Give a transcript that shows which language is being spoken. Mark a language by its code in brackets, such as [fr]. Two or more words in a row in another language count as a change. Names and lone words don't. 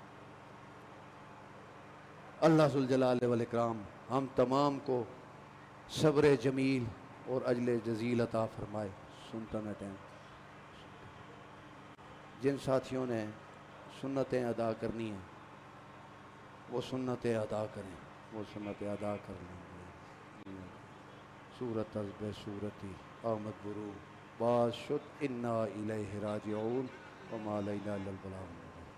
[ur] اللہ [ar] ذوالجلال والاکرام [ur] ہم تمام کو [ar] صبر جمیل [ur] اور [ar] اجل جزیل [ur] عطا فرمائے. سنتا میں ٹائم جن ساتھیوں نے سنتیں ادا کرنی ہیں وہ سنتیں ادا کریں, وہ سنتیں ادا کر لیں. [fa] صورت از بے صورتی آمد برو باز شد [ar] انا الیہ راجعون وما علینا الا البلاغ.